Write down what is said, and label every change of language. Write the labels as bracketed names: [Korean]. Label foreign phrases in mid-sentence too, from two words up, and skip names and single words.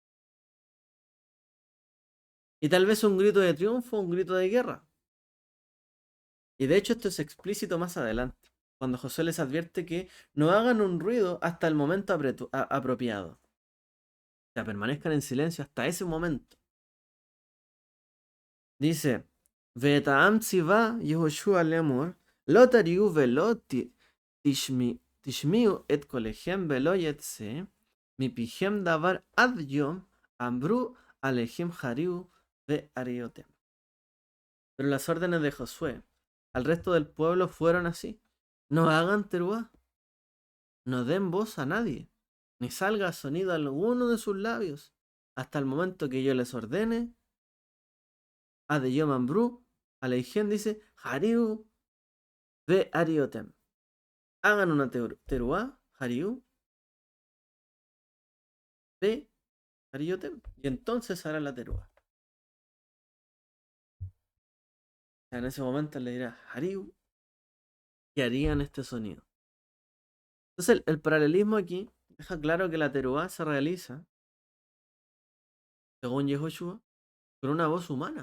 [Spanish] Y tal vez un grito de triunfo, un grito de guerra. Y de hecho esto es explícito más adelante, cuando José les advierte que no hagan un ruido hasta el momento apropiado. O sea, permanezcan en silencio hasta ese momento. Dice, [Hebrew] ואת העם צווה יהושע לאמור, לא תריעו ולא תשמיעו את קולכם ולא יצא, מפיהם דבר עד יום, אמרי אליכם הריעו והריעותם. [Spanish] Pero las órdenes de Josué al resto del pueblo fueron así. No hagan teruá, no den voz a nadie, ni salga sonido alguno de sus labios, hasta el momento que yo les ordene. [Hebrew] עד יום אמרי, אליכם dice, הריעו והריעותם. [Spanish] Hagan una teruá, hariu, [Hebrew] והריעותם, [Spanish] y entonces harán la teruá. En ese momento le dirá hariu, y harían este sonido. Entonces el paralelismo aquí deja claro que la teruá se realiza, según Yehoshua, con una voz humana.